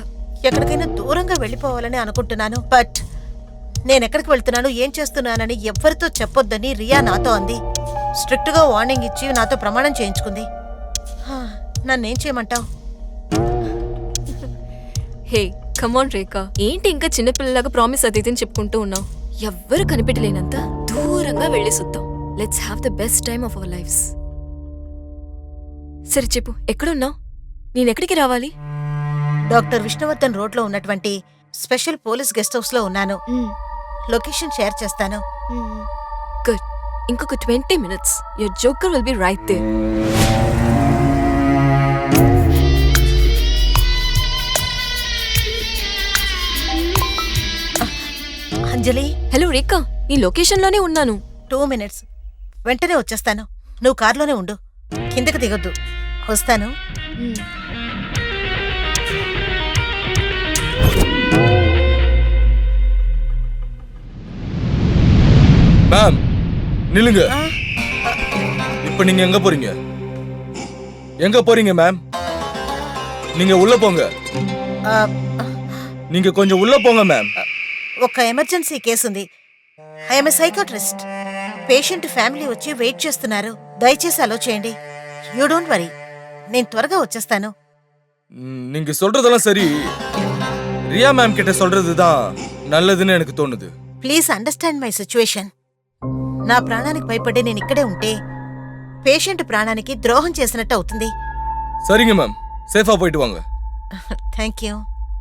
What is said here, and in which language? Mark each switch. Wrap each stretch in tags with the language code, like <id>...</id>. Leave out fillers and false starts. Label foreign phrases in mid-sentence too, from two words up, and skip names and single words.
<te>ఎక్కడికైనా దూరంగా వెళ్ళిపోవాలని అనుకుంటున్నాను. బట్ నేనెక్కడికి వెళ్తున్నాను, ఏం చేస్తున్నానని ఎవ్వరితో చెప్పొద్దని రియా నాతో అంది. స్ట్రిక్ట్ గా వార్నింగ్ ఇచ్చి నాతో ప్రమాణం చేయించుకుంది. నన్నేం చేయమంటావు?</te> <en>Hey come on</en> <te>రేఖా, ఏంటి ఇంకా చిన్నపిల్లలాగా ప్రామిస్ అది ఇదని చెప్పుకుంటూ ఉన్నావు? ఎవ్వరు కనిపెట్టలేనంత దూరంగా వెళ్ళి చూద్దాం.</te> <en>Let's have the best time of our lives.</en> <te>సరే చెప్పు, ఎక్కడున్నావు? నేనెక్కడికి రావాలి? డాక్టర్ విష్ణువర్ధన్ రోడ్ లో ఉన్నటువంటి</te> <en>special police guest house</en> <te>లో ఉన్నాను.</te> <en>location share</en> <te>చేస్తాను.</te> <en>గుడ్. ఇంకొక 20 minutes your joker will be right there.</en> <te>అంజలి, హలో రేఖా, నీ లొకేషన్ లోనే ఉన్నాను. 2 minutes, వెంటనే వచ్చేస్తాను. నువ్వు కార్లోనే ఉండు, కిందకి దిగొద్దు. వస్తాను.</te> <ta>மேம் நில்லுங்க. இப்ப நீங்க எங்க போறீங்க? எங்க போறீங்க மேம்? நீங்க உள்ள போங்க. நீங்க கொஞ்சம் உள்ள போங்க மேம்.</ta> <te>ఒక ఎమర్జెన్సీ కేసు ఉంది.</te> <en>I'm a psychiatrist. patient family</en> <te>వచ్చి వెయిట్ చేస్తున్నారు. దయచేసి అలో చేయండి.</te> <en>you don't worry,</en> <te>నేను త్వరగా వచ్చేస్తాను.</te> <ta>நீங்க சொல்றதெல்லாம் சரி. ரியா மேம் கிட்ட சொல்றதுதான் நல்லதுன்னு எனக்கு தோணுது.</ta> <en>Please understand my situation.</en> <te>నా ప్రాణానికి భయపడి నేను ఇక్కడే ఉంటే పేషెంట్ ప్రాణానికి ద్రోహం చేసినట్టు అవుతుంది.</te> <ta>சரிங்க மேம், சேஃபா போயிட்டு வாங்க.</ta> <en>Thank you.</en>